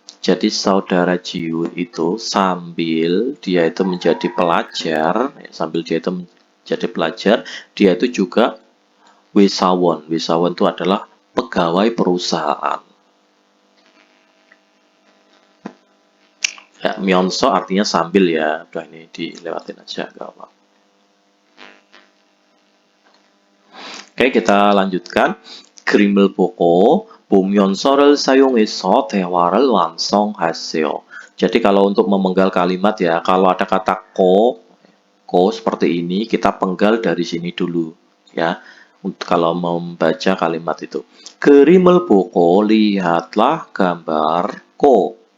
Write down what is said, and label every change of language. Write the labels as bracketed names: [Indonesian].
[Indonesian] Jadi saudara Jiun itu sambil dia itu menjadi pelajar, sambil dia itu menjadi pelajar, dia itu juga Wisawon. Wisawon itu adalah pegawai perusahaan. Ya, myonso artinya sambil ya. Udah ini dilewatin aja, gak apa. Oke, kita lanjutkan. [Korean] 그림을 보고 보면서를 사용해서 대화를 완성하세요. [Indonesian] Jadi kalau untuk memenggal kalimat ya, kalau ada kata ko seperti ini, kita penggal dari sini dulu ya. Kalau membaca kalimat itu. [Korean] 그림을 보고 [Indonesian] lihatlah gambar ko.